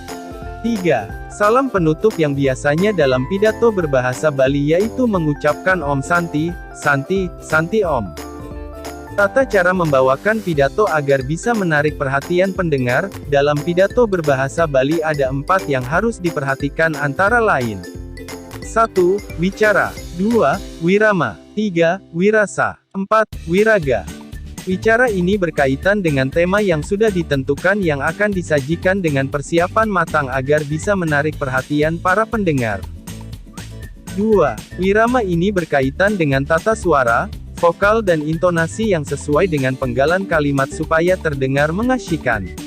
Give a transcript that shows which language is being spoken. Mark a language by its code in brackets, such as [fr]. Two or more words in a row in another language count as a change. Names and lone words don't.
[id] 3. Salam penutup yang biasanya dalam pidato berbahasa Bali yaitu mengucapkan [sa] Om Santi, Santi, Santi Om. [id] Tata cara membawakan pidato agar bisa menarik perhatian pendengar. Dalam pidato berbahasa Bali ada 4 yang harus diperhatikan antara lain. 1. Bicara. 2. Wirama. 3. Wirasa. 4. Wiraga. Bicara ini berkaitan dengan tema yang sudah ditentukan yang akan disajikan dengan persiapan matang agar bisa menarik perhatian para pendengar. 2. Wirama ini berkaitan dengan tata suara, Vokal dan intonasi yang sesuai dengan penggalan kalimat supaya terdengar mengasyikkan.